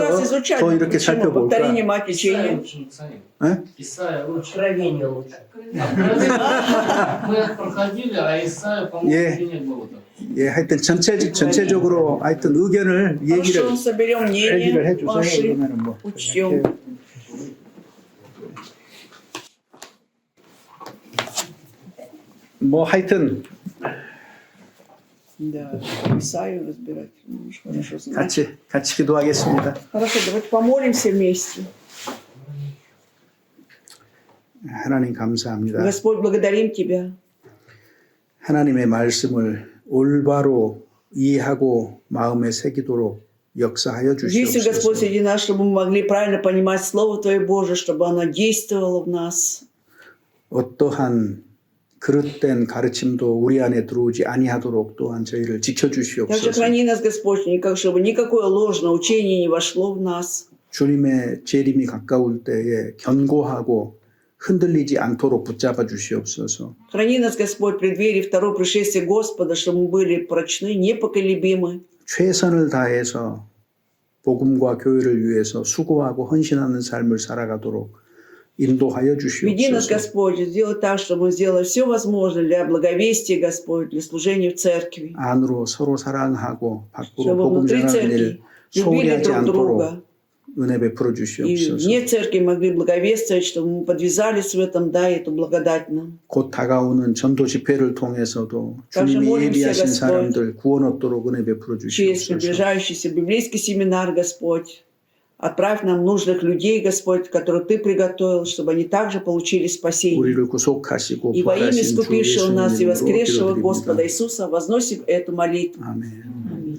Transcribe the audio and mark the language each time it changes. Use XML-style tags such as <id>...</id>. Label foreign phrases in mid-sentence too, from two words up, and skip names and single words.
<ko>반복해서</ko> <ru>изучали.</ru> <ko>더 이렇게</ko> <ru>Почему?</ru> <ko>살펴볼까?</ko> <ru>Повторение мать Исайя учения. лучше, Исайя.</ru> <ko>예?</ko> <ru>Исайя лучше. Откровение лучше. Откровение мы проходили, а Исайя, по-моему, Е. еще не было так.</ru> <ko>예, 하여튼 전체적으로 하여튼 의견을 얘기를</ko> <ru>Хорошо, соберем</ru> <ko>얘기를</ko> <ru>мнение</ru> <ko>해주세요.</ko> <ru>ваши,</ru> <ko>그러면은 뭐</ko> <ru>учтем.</ru> <ko>뭐 하여튼</ko> <ru>Да, Исаию разбирать. Ну, уж хорошо знать.</ru> <ko>같이 기도하겠습니다.</ko> <ru>Хорошо, давайте помолимся вместе.</ru> <ko>하나님 감사합니다.</ko> <ru>Господь, благодарим Тебя.</ru> <ko>하나님의 말씀을 올바로 이해하고 마음에 새기도록 역사하여</ko> <ru>Действуй, Господь,</ru> <ko>주시옵소서.</ko> <ru>среди нас, чтобы мы могли правильно понимать Слово Твое Божие, чтобы оно действовало в нас.</ru> <ko>어떠한 그릇된 가르침도 우리 안에 들어오지 아니하도록 또한 저희를</ko> <ru>Также</ru> <ko>지켜주시옵소서.</ko> <ru>храни нас, Господь, чтобы никакое ложное учение не вошло в нас.</ru> <ko>주님의 재림이 가까울 때에 견고하고 흔들리지 않도록 붙잡아 주시옵소서.</ko> <ru>Храни нас, Господь, в преддверии второго пришествия Господа, чтобы мы были прочны, непоколебимы.</ru> <ko>최선을 다해서 복음과 교회를 위해서 수고하고 헌신하는 삶을 살아가도록 인도하여</ko> <ru>Веди нас,</ru> <ko>주시옵소서.</ko> <ru>Господь, сделай так, чтобы мы сделали все возможное для благовестия, Господь, для служения в церкви.</ru> <ko>안으로 서로 사랑하고 밖으로</ko> <ru>Чтобы</ru> <ko>복음</ko> <ru>внутри</ru> <ko>전하는</ko> <ru>церкви</ru> <ko>일</ko> <ru>любили</ru> <ko>소홀히 하지</ko> <ru>друг друга.</ru> <ko>않도록 은혜 베풀어</ko> <ru>И</ru> <ko>주시옵소서.</ko> <ru>вне церкви могли благовествовать, чтобы мы подвязались в этом, дай эту благодать нам.</ru> <ko>곧 다가오는 전도 집회를 통해서도</ko> <ru>Также</ru> <ko>주님이</ko> <ru>молимся,</ru> <ko>예비하신</ko> <ru>Господь,</ru> <ko>사람들 구원 얻도록 은혜 베풀어</ko> <ru>Через</ru> <ko>주시옵소서.</ko> <ru>приближающийся библейский семинар, Господь, отправь нам нужных людей, Господь, которых Ты приготовил, чтобы они также получили спасение.</ru> <ko>우리를 구속하시고</ko> <ru>И во имя</ru> <ko>부활하신 주</ko> <ru>искупившего</ru> <ko>예수님</ko> <ru>нас и</ru> <ko>이름으로</ko> <ru>воскресшего</ru> <ko>기도드립니다.</ko> <ru>Господа Иисуса возносим эту молитву.</ru> <ko>아멘.</ko>